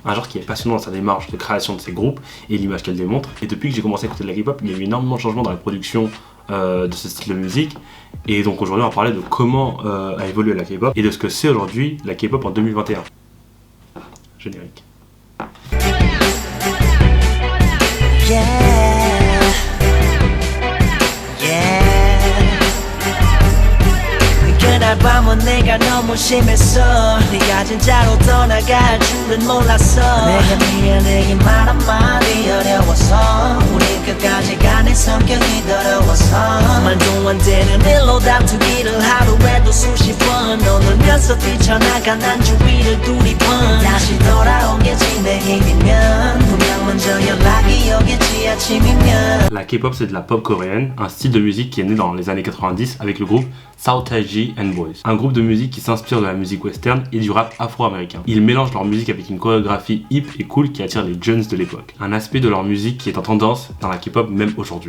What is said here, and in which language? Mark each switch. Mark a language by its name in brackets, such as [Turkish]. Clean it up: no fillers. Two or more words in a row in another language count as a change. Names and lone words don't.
[French] Un genre qui est passionnant dans sa démarche de création de ses groupes et l'image qu'elle démontre. Et depuis que j'ai commencé à écouter de la K-pop, il y a eu énormément de changements dans la production de ce style de musique. Et donc aujourd'hui, on va parler de comment a évolué la K-pop et de ce que c'est aujourd'hui la K-pop en 2021. Générique. [Korean] 그날 밤은 내가 너무 심했어 네가 진짜로 떠나갈 줄은 몰랐어 내가 미안해 말 한마디 어려워서 우린 끝까지 가는 성격이 더러워서 말도 안 되는 일로 다투기를 하루에도 수십 번 너 놀면서 뛰쳐나가 난 주위를 두리번 다시 돌아오겠지 내 힘이면 분명 먼저 연락이 오겠지 아침이면. [French] La K-pop, c'est de la pop coréenne, un style de musique qui est né dans les années 90 avec le groupe South Taiji and Boys, un groupe de musique qui s'inspire de la musique western et du rap afro-américain. Ils mélangent leur musique avec une chorégraphie hip et cool qui attire les jeunes de l'époque, un aspect de leur musique qui est en tendance dans la K-pop même aujourd'hui.